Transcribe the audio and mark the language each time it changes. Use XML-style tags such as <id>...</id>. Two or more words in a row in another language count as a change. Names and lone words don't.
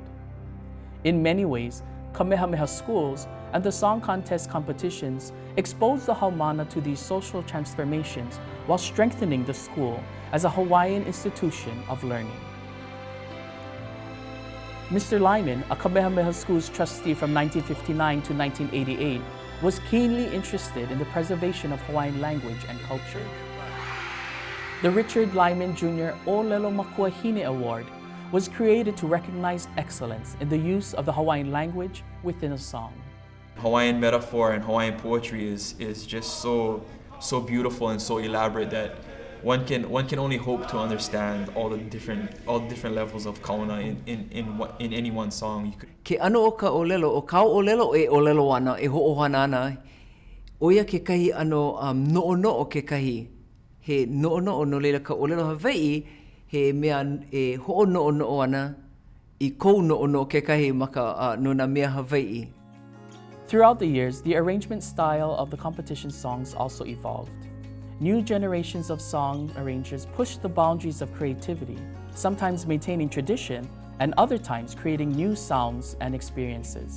<en>In many ways, Kamehameha Schools and the song contest competitions exposed the Haumana to these social transformations while strengthening the school as a Hawaiian institution of learning. Mr. Lyman, a Kamehameha Schools trustee from 1959 to 1988, was keenly interested in the preservation of Hawaiian language and culture. The Richard Lyman Jr. ʻōlelo Makuahine Award was created to recognize excellence in the use of the Hawaiian language within a song. Hawaiian metaphor and Hawaiian poetry is just so beautiful and so elaborate that one can only hope to understand all the different levels of kauna in any one song.</en> <haw>Ke ano o ka ʻōlelo, o ka ʻōlelo e ʻōlelo ana, e hoʻohana ana, oia ke kahi ano noʻonoʻo ke kahi. He noʻonoʻo no leila ka ʻōlelo Hawaii, he mea e hoʻonoʻonoʻo ana, I kou noʻonoʻo ke kahi maka no nā mea Hawaii.</haw> <en>Throughout the years, the arrangement style of the competition songs also evolved. New generations of song arrangers pushed the boundaries of creativity, sometimes maintaining tradition, and other times creating new sounds and experiences.</en>